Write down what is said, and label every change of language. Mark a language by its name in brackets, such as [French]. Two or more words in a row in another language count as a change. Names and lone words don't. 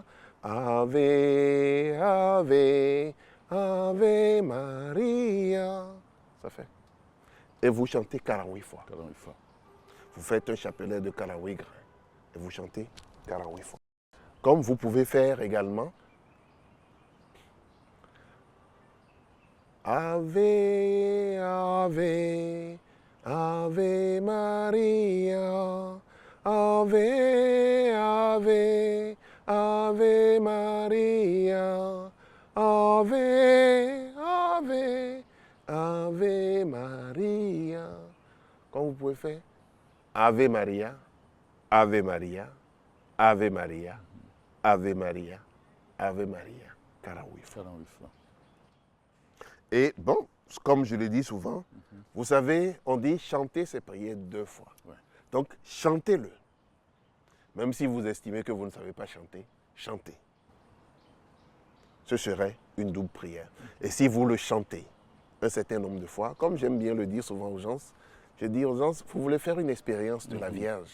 [Latin] Ave, Ave, Ave Maria. [French] Ça fait. Et vous chantez 48 fois. 48 fois. Vous faites un chapelet de 48 grains. Et vous chantez 48 fois. Comme vous pouvez faire également [Latin] Ave, Ave, Ave Maria, [French] Ave, Ave, Ave Maria, Ave, Ave, Ave Maria. [Latin] Comme vous pouvez faire Ave Maria, Ave Maria, Ave Maria, Ave Maria, Ave Maria, 48 fois. [French] 48 fois. Et bon, comme je le dis souvent, vous savez, on dit chanter, c'est prier 2 fois. Ouais. Donc, chantez-le. Même si vous estimez que vous ne savez pas chanter, chantez. Ce serait une double prière. Et si vous le chantez un certain nombre de fois, comme j'aime bien le dire souvent aux gens, je dis aux gens, vous voulez faire une expérience de la Vierge.